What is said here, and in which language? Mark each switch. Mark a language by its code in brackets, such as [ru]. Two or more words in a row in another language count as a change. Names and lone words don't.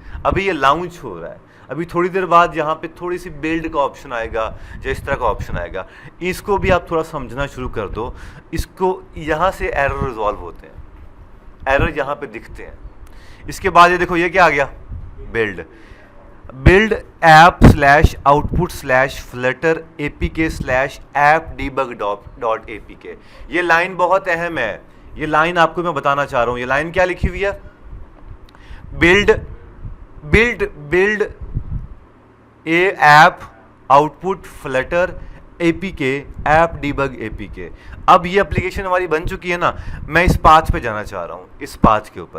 [hi] अभी ये लॉन्च हो रहा है, अभी थोड़ी देर बाद यहाँ पे थोड़ी सी बिल्ड का ऑप्शन आएगा या इस तरह का ऑप्शन आएगा। इसको भी आप थोड़ा समझना शुरू कर दो। इसको यहाँ से [en] error resolve [hi] होते हैं, एरर यहाँ पे दिखते हैं। इसके बाद ये देखो ये क्या आ गया, बिल्ड app/output/flutter apk/app_debug.apk। ये लाइन बहुत अहम है, ये लाइन आपको मैं बताना चाह रहा हूँ। ये लाइन क्या लिखी हुई है, [en] build a app output flutter apk app debug apk. [hi] अब ये एप्लीकेशन हमारी बन चुकी है ना, मैं इस पाथ पे जाना चाह रहा हूँ, इस पाथ के ऊपर।